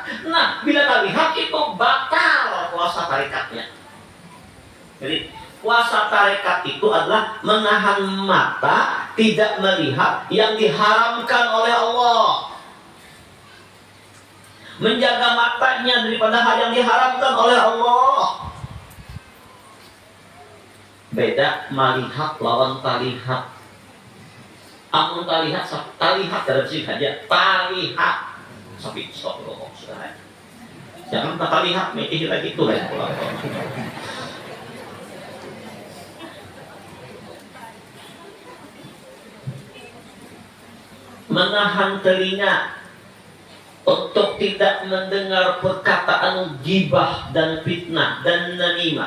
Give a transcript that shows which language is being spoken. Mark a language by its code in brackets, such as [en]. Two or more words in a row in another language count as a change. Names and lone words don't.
[id] Nah, bila kita lihat itu batal puasa tarekatnya. Jadi puasa tarekat itu adalah menahan mata, tidak melihat yang diharamkan oleh Allah. Menjaga matanya daripada hal yang diharamkan oleh Allah. [bjn] Beda melihat lawan talihat. Amun talihat dalam sini saja. Talihat. Tapi stop dulu, sudah. Jangan talihat, mikir lagi itu lain pula. [id] Menahan telinga untuk tidak mendengar perkataan gibah dan fitnah dan namimah.